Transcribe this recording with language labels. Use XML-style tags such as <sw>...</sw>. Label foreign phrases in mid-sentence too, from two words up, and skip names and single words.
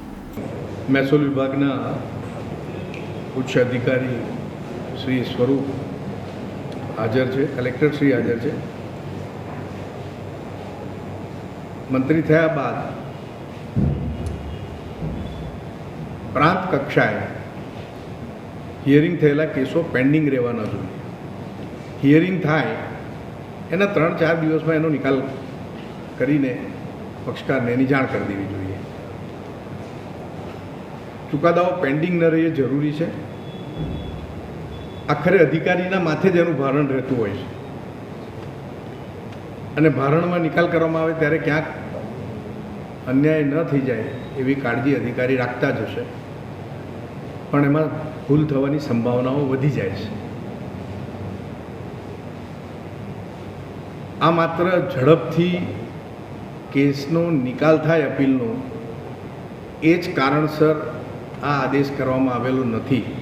<gu>મહસૂલ વિભાગના ઉચ્ચ અધિકારી શ્રી સ્વરૂપ હાજર હૈ, કલેક્ટર શ્રી હાજર હૈ। મંત્રી થયા બાદ પ્રાંત કક્ષાએ હિયરિંગ થયેલા કેસો પેન્ડિંગ રહેવાના જોઈએ। હિયરિંગ થાય એના 3-4 દિવસમાં એનો નિકાલ કરીને પક્ષકારને એની જાણ કર દેવી જોઈએ। ચુકાદાઓ પેન્ડિંગ ન રહે જરૂરી હૈ। આખરે અધિકારીના માથે જ એનું ભારણ રહેતું હોય છે અને ભારણમાં નિકાલ કરવામાં આવે ત્યારે ક્યાંક અન્યાય ન થઈ જાય એવી કાળજી અધિકારી રાખતા જ હશે, પણ એમાં ભૂલ થવાની સંભાવનાઓ વધી જાય છે। આ માત્ર ઝડપથી કેસનો નિકાલ થાય અપીલનો એ જ કારણસર આ આદેશ કરવામાં આવેલો નથી।</gu>